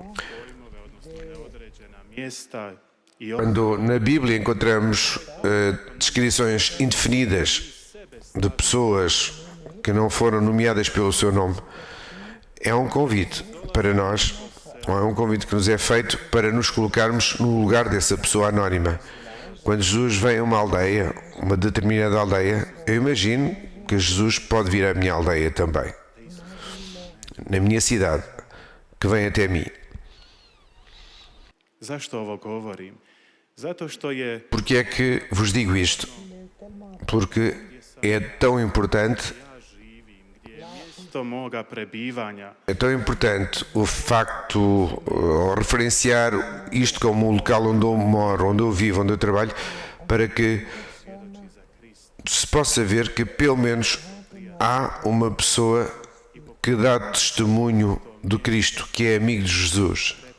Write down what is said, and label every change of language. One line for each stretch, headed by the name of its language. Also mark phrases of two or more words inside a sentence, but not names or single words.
Portuguese: Quando na Bíblia encontramos descrições indefinidas de pessoas que não foram nomeadas pelo seu nome, é um convite para nós ou é um convite que nos é feito para nos colocarmos no lugar dessa pessoa anónima. Quando Jesus vem a uma aldeia, uma determinada aldeia, eu imagino que Jesus pode vir à minha aldeia também, na minha cidade, que vem até mim.
Croatian: Zašto ovo govorim? Zato što je
Portuguese: Porque é que vos digo isto? Porque é tão importante,
Croatian: ja živim, gdje je mjesto moga prebivanja,
Portuguese: é tão importante o facto, ou referenciar isto como o local onde eu moro, onde eu vivo, onde eu trabalho, para que se possa ver que pelo menos há uma pessoa que dá testemunho do Cristo, que é amigo de Jesus.